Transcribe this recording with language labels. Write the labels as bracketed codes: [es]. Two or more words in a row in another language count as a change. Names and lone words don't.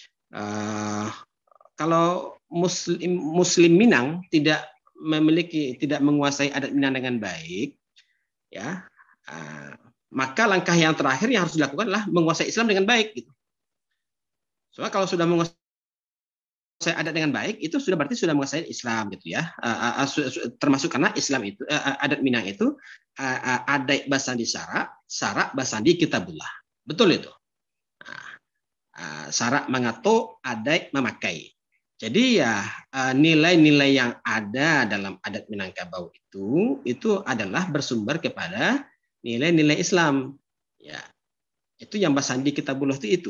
[id] Kalau Muslim Minang tidak menguasai adat Minang dengan baik, ya, maka langkah yang terakhir yang harus dilakukan adalah menguasai Islam dengan baik. Gitu. Soalnya kalau sudah menguasai adat dengan baik, itu sudah berarti sudah menguasai Islam, gitu ya. Termasuk karena Islam itu adat Minang itu [min] adat basandi syarak basandi kitabullah. [id] Betul itu. Syarak mengatur, adat memakai. Jadi ya nilai-nilai yang ada dalam adat Minangkabau itu adalah bersumber kepada nilai-nilai Islam. Ya, itu yang [min] basandi kitabullah [id] itu.